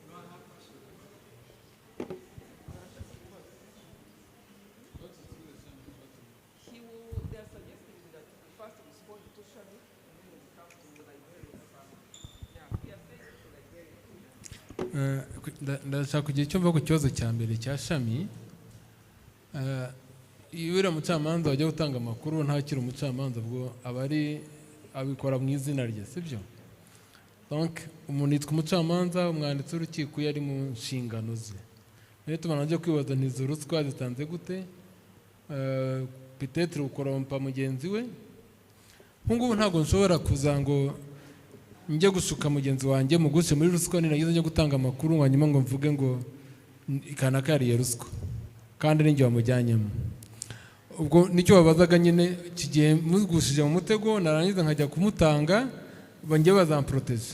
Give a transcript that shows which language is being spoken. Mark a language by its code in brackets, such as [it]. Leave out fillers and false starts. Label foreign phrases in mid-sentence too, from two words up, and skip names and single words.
[en] They are suggesting that first respond to Shami and then we come to the librarian. Yeah, we are saying to librarian. [rw] ndashaka kugira icyo mvuga ku kibazo cya mbere cya Shami. Iyo uriya mucamanza wajya gutanga amakuru ntakiri umucamanza ubwo abikora mu izina rye, sibyo? Donc umuntu yitwa umucamanza, umwanditsi w'urukiko yari mu nshingano ze. Rero tubanje kwibaza n'izo ruswa zitanze gute? Peut-être ukorompa mugenzi we. Nk'ubu ntabwo nshobora kuza ngo njye gushuka mugenzi wanjye mugushe muri ruswa ninagize njye gutanga amakuru hanyuma ngo mvuge ngo ikanaka yari ruswa kandi ninjye wamujyanyemo. Ubwo nicyo babazaga nyine kigiye mugushije mu mutego narangiza nkajya kumutanga banjye bazamproteje.